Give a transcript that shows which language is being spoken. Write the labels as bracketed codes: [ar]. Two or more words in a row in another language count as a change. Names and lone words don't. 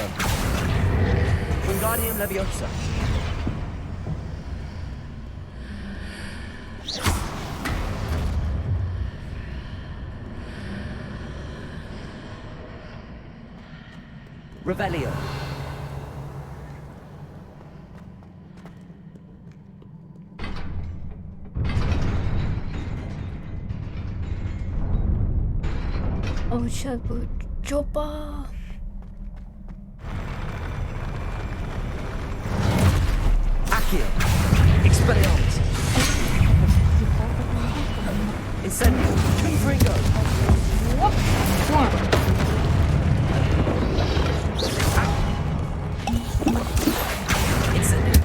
[la] Wingardium Leviosa. Revelio. [ru] О, сейчас будет жопа. [la] Accio. Expelliarmus. Incendio. Confringo. Incendio.